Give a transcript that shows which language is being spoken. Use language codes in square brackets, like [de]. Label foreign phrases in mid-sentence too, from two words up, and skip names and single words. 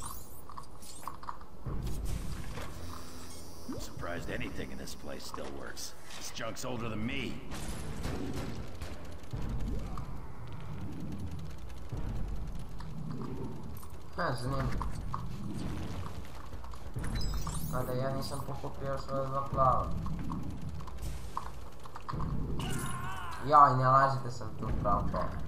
[en] I'm surprised anything in this place still works. This junk's older than me. [sr] Zanimljivo. Mada ja nisam pokupio još ova dva plava. Joj, ne laži da sam tu pravo pao.